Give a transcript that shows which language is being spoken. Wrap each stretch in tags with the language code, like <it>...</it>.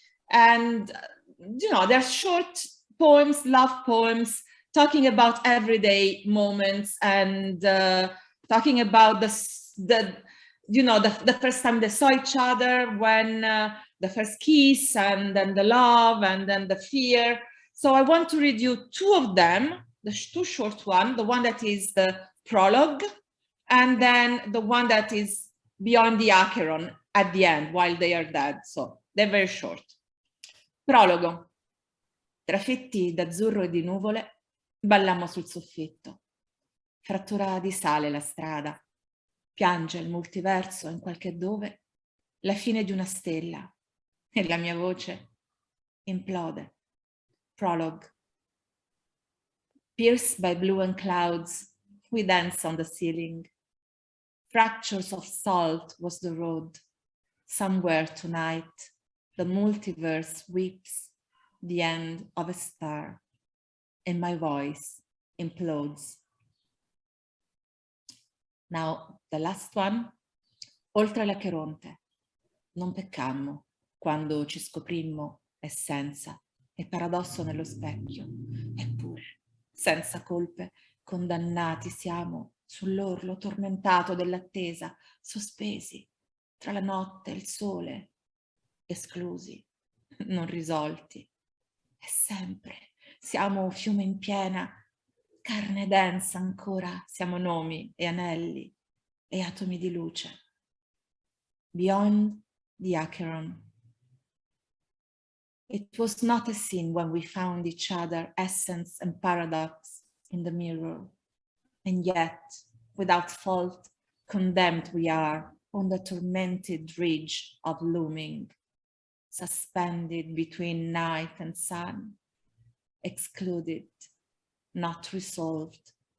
<en>And, you know, they're short poems, love poems, talking about everyday moments and talking about the first time they saw each other, when the first kiss, and then the love, and then the fear. So I want to read you two of them, the two short ones, the one that is the prologue, and then the one that is beyond the Acheron at the end, while they are dead. So they're very short. Prologo.</en> <it>Trafetti d'azzurro e di nuvole, ballammo sul soffitto. Frattura di sale la strada. Piange il multiverso in qualche dove la fine di una stella e la mia voce implode.</it> <en>Prologue. Pierced by blue and clouds, we dance on the ceiling. Fractures of salt was the road. Somewhere tonight, the multiverse weeps the end of a star, and my voice implodes. Now, the last one.</en> <it>Oltre l'Acheronte, non peccammo quando ci scoprimmo essenza e paradosso nello specchio. Eppure, senza colpe, condannati siamo sull'orlo tormentato dell'attesa, sospesi tra la notte e il sole, esclusi, non risolti. E sempre siamo fiume in piena, carne densa ancora, siamo nomi e anelli e atomi di luce.</it> <en>Beyond the Acheron. It was not a sin when we found each other, essence and paradox, in the mirror. And yet, without fault, condemned we are on the tormented ridge of looming, suspended between night and sun, excluded, not resolved.</en>